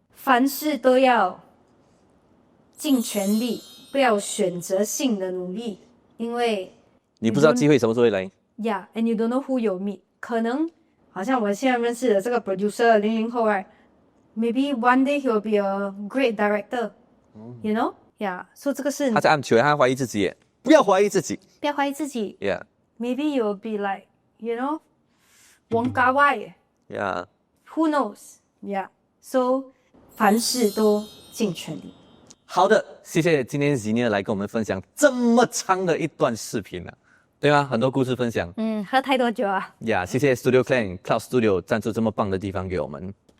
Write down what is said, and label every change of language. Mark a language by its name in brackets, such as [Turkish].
[Chinese] 凡事都要尽全力，不要选择性的努力，因为你不知道机会什么时候会来。 [English] Yeah，and you don't know who you meet。 [Chinese] 可能好像我现在认识的这个 [English] producer 00后，maybe one day he will be a great director。You know？Yeah， [Chinese] 所以这个是他在暗球，他怀疑自己耶，不要怀疑自己，不要怀疑自己。 [English] Yeah。 Maybe you will be like，you know， [Chinese] 王家外 [English] Yeah，，Who knows？Yeah，so [Chinese] 凡事都尽全力。好的，谢谢今天 Xenia 来跟我们分享这么长的一段视频啊，对吗？很多故事分享。喝太多酒啊。呀，谢谢 Studio Clan Cloud Studio 赞助这么棒的地方给我们。